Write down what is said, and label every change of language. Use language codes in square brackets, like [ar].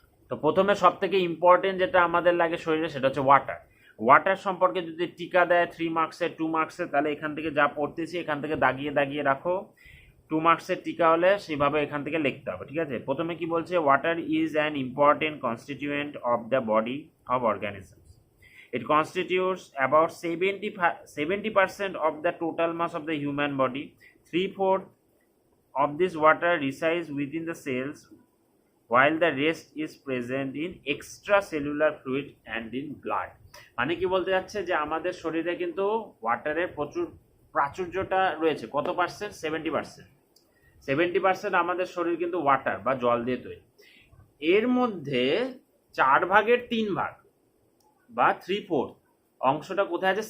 [bn] তো প্রথমে সব থেকে ইম্পর্টেন্ট যেটা আমাদের লাগে শরীরে সেটা হচ্ছে ওয়াটার। ওয়াটার সম্পর্কে যদি টিকা দেয় 3 মার্কসের 2 মার্কসের, তাহলে এখান থেকে যা পড়তেছি এখান থেকে দাগিয়ে দাগিয়ে রাখো। 2 মার্কসের টিকা হলে সেইভাবে এখান থেকে লিখতে হবে, ঠিক আছে। প্রথমে কি বলছে, [en] Water is an important constituent of the body of organisms. It constitutes about 70% of the total mass of the human body. 3/4 of this water resides within the cells, while the rest is present in extracellular fluid and in blood. [bn] মানে কি বলতে যাচ্ছে যে আমাদের শরীরে কিন্তু ওয়াটারের প্রচুর প্রাচুর্যটা রয়েছে। কত পার্সেন্ট? 70%। 70% আমাদের শরীর কিন্তু ওয়াটার বা জল দিয়ে তৈরি। এর মধ্যে 4 ভাগের 3 ভাগ বা 3/4 অংশটা কোথায় আছে?